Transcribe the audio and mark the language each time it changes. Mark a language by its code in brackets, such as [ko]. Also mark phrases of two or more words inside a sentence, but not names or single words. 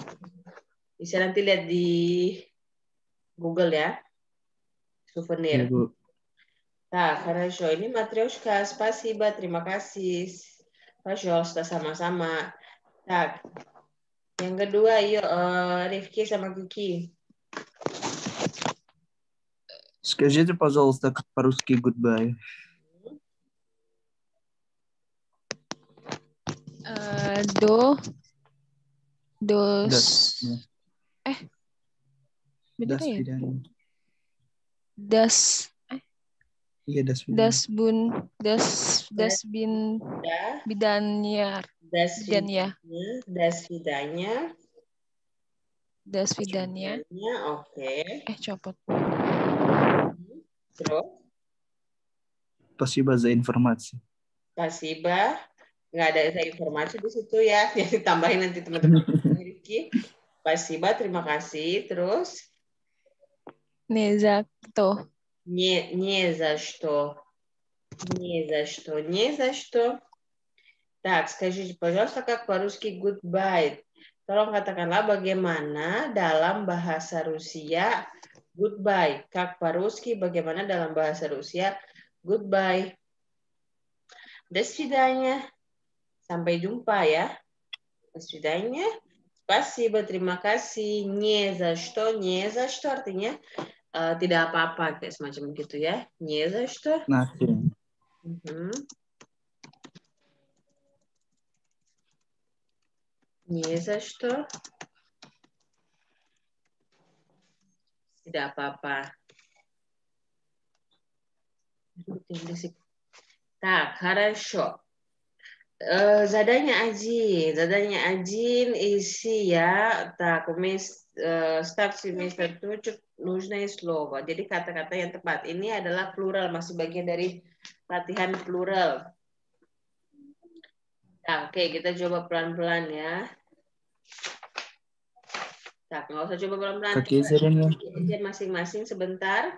[id] Bisa nanti lihat di Google ya. Souvenir. Ya, Bu. Nah, хорошо. Ini Matryoshka. Spasiba, terima kasih. Пожалуйста, sama-sama. Так, yang kedua, yuk Rifki sama Kiki. Скажите, пожалуйста, как по-русски goodbye. Do, dos, Das. bener Das ya? Vidani. Das, Iya, das Vidani. das bun, das bin, Ya, bidanyar, das bidanya, vidanya. das bidanya. Oke. Copot. Terus, [ru] Спасибо за информацию. Spasiba. [id] Nggak ada informasi di situ ya. Ya ditambahin nanti teman-teman. Rifki. Spasiba, terima kasih. Terus, [ru] Не за кто. не за что. Не за что. Не за что. Так, скажите, пожалуйста, как по-русски goodbye? [id] Tolong katakanlah bagaimana dalam bahasa Rusia goodbye. [ru] Как по-русски [id] bagaimana dalam bahasa Rusia goodbye. [ru] До свидания. [id] Sampai jumpa ya. [ru] До свидания. Спасибо, [id] terima kasih. [ru] Не за что [id] artinya tidak apa-apa, kayak semacam gitu ya. [ru] Не за что. [en] Nothing. [ru] Не за что. [id] Tidak apa-apa. [ru] Так, хорошо. Задание 1. Задание 1 isi ya. Так, ставьте вместо точек нужное слово. [id] Jadi kata-kata yang tepat. Ini adalah plural, masih bagian dari latihan plural. Nah, oke, kita coba pelan-pelan ya. Tak, nggak usah coba pelan-pelan. Aja masing-masing sebentar.